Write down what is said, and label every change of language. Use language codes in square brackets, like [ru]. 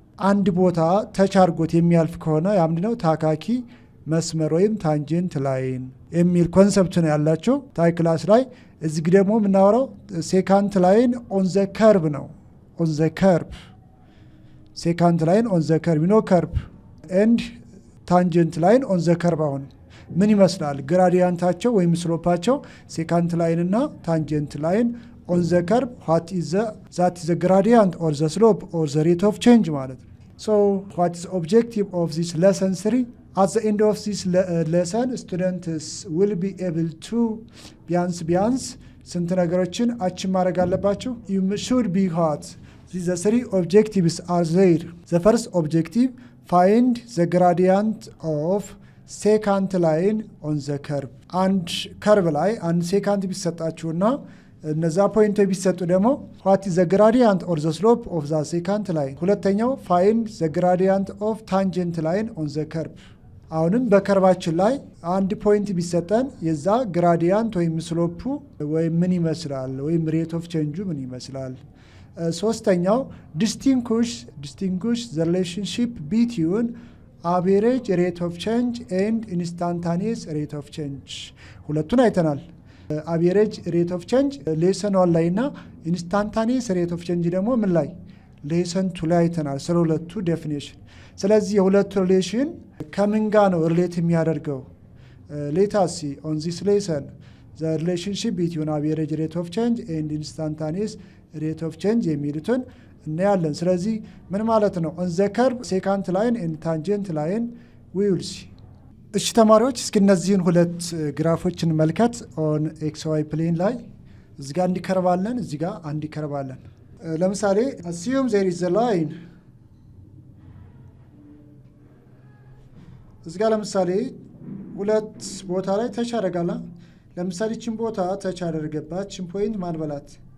[am] አንድ ቦታ ተች አድርጎት የሚያልፍ ከሆነ ያ ምንድነው ታካኪ መስመር ወይም ታንጀንት ላይን የሚል ኮንሰፕት ነው ያላቸው ታይ ክላስ ላይ። እዚህ ደግሞ የምናወራው [en] ሴካንት ላይን ኦን ዘ ከርቭ [am] ነው። ኦን ዘ ከርቭ ሴካንት ላይን ኦን ዘ ከርቭ [en] ኖ ከርቭ ኤንድ ታንጀንት ላይን ኦን ዘ ከርቭ [am] አሁን ምን ይመስላል? [en] ግራዲያንታቸው ወይም ስሎፓቸው ሴካንት ላይን እና ታንጀንት ላይን ኦን ዘ ከርቭ what is the gradient or the slope or the rate of change ማለት ነው። so what is objective of this lesson 3? at the end of this lesson students will be able to [am] ቢያንስ ስንት ነገሮችን አቺቭ ማድረግ አለባቸው? [en] you should be what the 3 objectives are there. the first objective find the gradient of secant line on the curve። [am] አንድ ከርቭ ላይ አንድ ሴካንት ቢሰጣችሁና እነዛ ፖይንቶች ቢሰጡ ደግሞ [en] what is the gradient or the slope of the secant line። ሁለተኛው find the gradient of tangent line on the curve። [am] አሁንም በከርቫችን ላይ አንድ ፖይንት ቢሰጠን የዛ ግራዲያንት ወይም ስሎፑ ወይም ምን ይመስላል ወይም ሬት ኦፍ ቼንጁ ምን ይመስላል። [en] ሶስተኛው distinguish the relationship between average rate of change and instantaneous rate of change። [am] ሁለቱን አይተናል። average rate of change ሌሰን 1 ላይ እና instantaneous rate of change ደግሞ ምን ላይ ሌሰን 2 ላይ አይተናል ስለ ሁለቱ ዴፊኒሽን። ስለዚህ የሁለቱ ሪሌሽን ከምን ጋር ነው ሪሌት የሚያደርገው? [en] let us see on this lesson the relationship between average rate of change and instantaneous rate of change [am] የሚሉትን እናያለን። ስለዚህ ምን ማለት ነው? [en] on the curve secant line and tangent line we will see። [am] እሺ ተማሪዎች እስኪ እነዚህን ሁለት ግራፎችን መልከት። [en] on xy plane [am] ላይ እዚህ ጋር አንድ ከርቭ አለን፣ እዚህ ጋር አንድ ከርቭ አለን። ለምሳሌ [en] assume there is a line [am] እዚህ ጋር ለምሳሌ ሁለት ቦታ ላይ ተች አደረጋላ። ለምሳሌ ቺን ቦታ ተች አደረገባት። ቺን ፖይንት ማን በላት?